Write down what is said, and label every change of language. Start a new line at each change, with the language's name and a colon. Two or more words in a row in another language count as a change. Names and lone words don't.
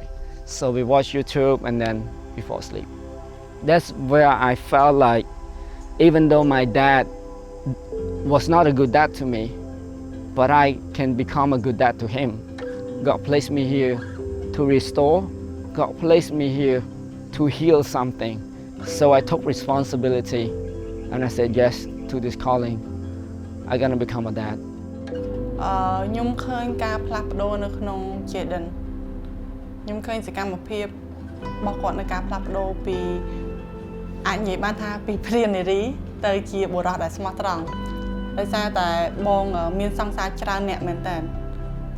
English: So we watched YouTube and then we fall asleep. That's where I felt like, even though my dad was not a good dad to me, but I can become a good dad to him. God placed me here to restore. God placed me here to heal something. So I took responsibility and I said yes to this calling. I'm gonna become a dad.
Khmer: ខ្ញុំឃើញការផ្លាស់ប្ដូរនៅក្នុង Jaden ខ្ញុំឃើញសកម្មភាពរបស់គាត់នៅការផ្លាស់ប្ដូរពីអាចនិយាយបានថាពីព្រាននារីទៅជាបុរសដែលស្មោះត្រង់ដោយសារតែបងមានសង្សារច្រើនអ្នកមែនតើប៉ុ